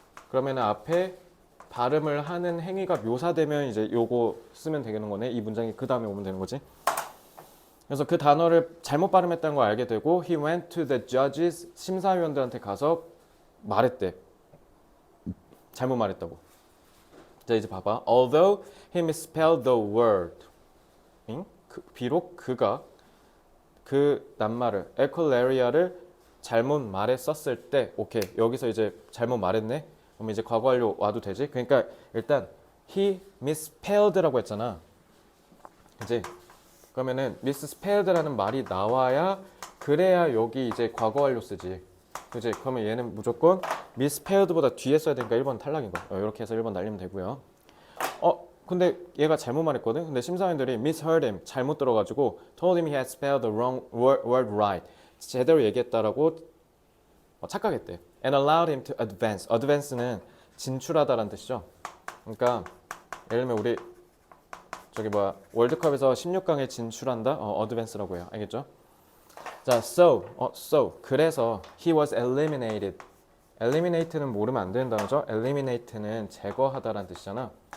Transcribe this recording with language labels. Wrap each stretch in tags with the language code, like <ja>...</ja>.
<ko>그러면 앞에 발음을 하는 행위가 묘사되면 이제 요거 쓰면 되는 거네. 이 문장이 그 다음에 오면 되는 거지. 그래서 그 단어를 잘못 발음했다는 걸 알게 되고</ko> <en>he went to the judges,</en> <ko>심사위원들한테 가서 말했대. 잘못 말했다고. 자, 이제 봐봐.</ko> <en>Although he misspelled the word.</en> <ko>비록 그가 그 낱말을 echolaria를 잘못 말했었을 때 오케이. 여기서 이제 잘못 말했네. 그럼 이제 과거 완료 와도 되지? 그러니까 일단</ko> <en>he misspelled</en> <ko>라고 했잖아. 그지? 그러면은 misspelled라는 말이 나와야 그래야 여기 이제 과거 완료 쓰지. 그지? 그러면 얘는 무조건 misspelled보다 뒤에 써야 되니까 1번 탈락인 거. 이렇게 해서 1번 날리면 되고요. 근데 얘가 잘못 말했거든. 근데 심사위원들이</ko> <en>misheard him</en> <ko>잘못 들어가지고</ko> <en>told him he had spelled the wrong word right.</en> <ko>제대로 얘기했다라고 착각했대.</ko> <en>And allowed him to advance.</en> <ko>advance는 진출하다라는 뜻이죠. 그러니까 예를 들면 우리 저기 월드컵에서 16강에 진출한다. advance라고 해요. 알겠죠?</ko> <en>자, so</en> <ko>그래서</ko> <en>he was eliminated.</en> <ko>eliminate는 모르면 안 되는 단어죠. eliminate는 제거하다라는 뜻이잖아.</ko>